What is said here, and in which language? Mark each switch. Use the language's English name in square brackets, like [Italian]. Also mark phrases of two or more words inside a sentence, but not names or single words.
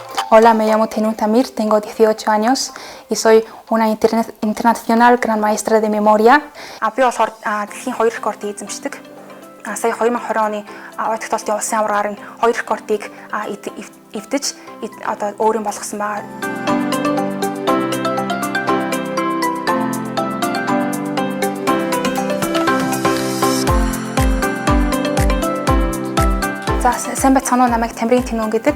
[Spanish] Hola, me llamo Tenuta Mir, tengo 18 años y soy una internacional gran maestra de memoria. [Mongolian] Би болохоор дэлхийн 2 рекордыг эзэмшдэг. Сая 2020 оны Ойд хотын улсын аваргаар нь 2 рекордыг эвдэж одоо өөрийн болгосон байгаа. За сайн байцгаана уу, намайг Тамирын Тэнүүн гэдэг.